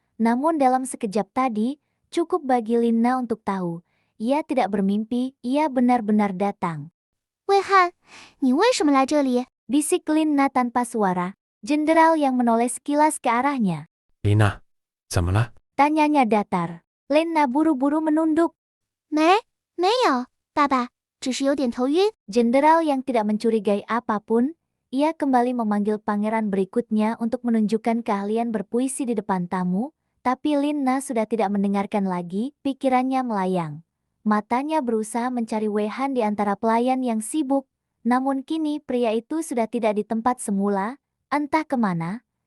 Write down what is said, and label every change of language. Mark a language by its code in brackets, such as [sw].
[id] Namun dalam sekejap tadi, cukup bagi Lina untuk tahu, ia tidak bermimpi, ia benar-benar datang. [zh] 魏汉，你为什么来这里？ [id] Bisik Lina tanpa suara, jenderal yang menoleh sekilas ke arahnya. [zh] 琳娜，怎么了？ [id] Tanyanya datar. Lina buru-buru menunduk. [zh] 没有，爸爸，只是有点头晕。 [id] Jenderal yang tidak mencurigai apapun, ia kembali memanggil pangeran berikutnya untuk menunjukkan keahlian berpuisi di depan tamu, tapi Lina sudah tidak mendengarkan lagi, pikirannya melayang. Matanya berusaha mencari Wei Han di antara pelayan yang sibuk. Namun kini pria itu sudah tidak di tempat semula, entah kemana.